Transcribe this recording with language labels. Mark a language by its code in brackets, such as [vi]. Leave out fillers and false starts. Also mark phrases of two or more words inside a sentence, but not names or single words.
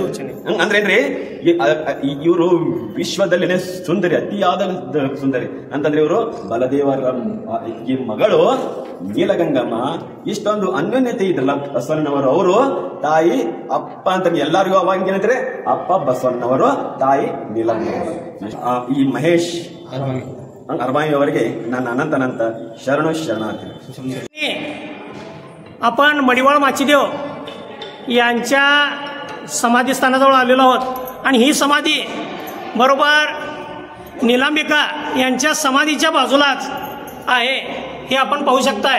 [kn] ಅಂದ್ರೇನ್ರಿ, ಇವರು ವಿಶ್ವದಲ್ಲಿನೇ ಸುಂದರಿ, ಅತಿಯಾದ ಸುಂದರಿ ಅಂತಂದ್ರೆ ಇವರು ಬಲದೇವರ ಈ ಮಗಳು ನೀಲಗಂಗಮ್ಮ. ಇಷ್ಟೊಂದು ಅನ್ಯೋನ್ಯತೆ ಇದ್ರಲ್ಲ ಬಸವಣ್ಣನವರು. ಅವರು ತಾಯಿ ಅಪ್ಪ ಅಂತ ಎಲ್ಲರಿಗೂ ಅವಾಗ ಏನಂದ್ರೆ ಅಪ್ಪ ಬಸವಣ್ಣನವರು, ತಾಯಿ ನೀಲಗಂಗಮ್ಮ. ಈ ಮಹೇಶ್ ಅರ್ಮಾಯಿ ಅವರಿಗೆ ನನ್ನ ಅನಂತ शरणार्थी. [mr] आपण मडिवाळ माचीदेव यांच्या समाधीस्थानाजवळ आलेलो आहोत आणि ही समाधी बरोबर निलांबिका यांच्या समाधीच्या बाजूलाच आहे, हे आपण पाहू शकताय.